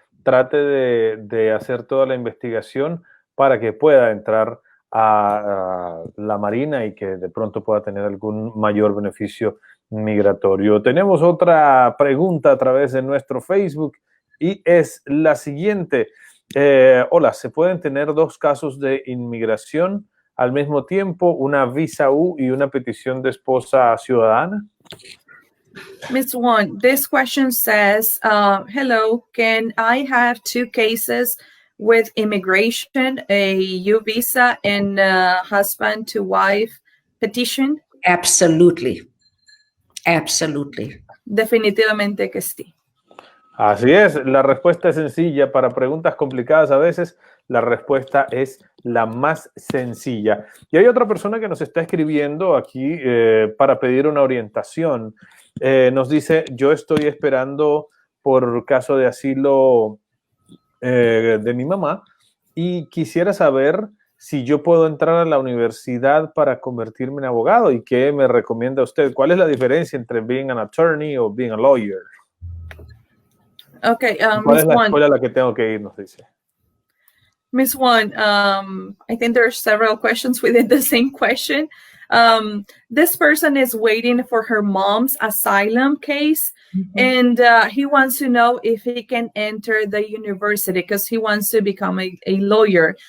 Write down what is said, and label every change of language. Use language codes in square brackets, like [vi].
[es] Trate de hacer toda la investigación para que pueda entrar a la Marina y que de pronto pueda tener algún mayor beneficio migratorio. Tenemos otra pregunta a través de nuestro Facebook y es la siguiente. Hola, ¿se pueden tener dos casos de inmigración al mismo tiempo, una visa U y una petición de esposa ciudadana? [en] Ms. Wong, this question says, hello, can I have two cases with immigration, a U visa and husband to wife petition? Absolutely. Absolutely. [es] Definitivamente que sí. Así es, la respuesta es sencilla. Para preguntas complicadas a veces, la respuesta es la más sencilla. Y hay otra persona que nos está escribiendo aquí para pedir una orientación. Nos dice, yo estoy esperando por caso de asilo de mi mamá y quisiera saber si yo puedo entrar a la universidad para convertirme en abogado. ¿Y qué me recomienda usted? ¿Cuál es la diferencia entre [en] being an attorney [es] o [en] being a lawyer? Okay, [es] ¿Cuál es la escuela a la que tengo que ir? Nos dice. [en] Miss Wong, I think there are several questions within the same question. This person is waiting for her mom's asylum case, and he wants to know if he can enter the university because he wants to become a lawyer.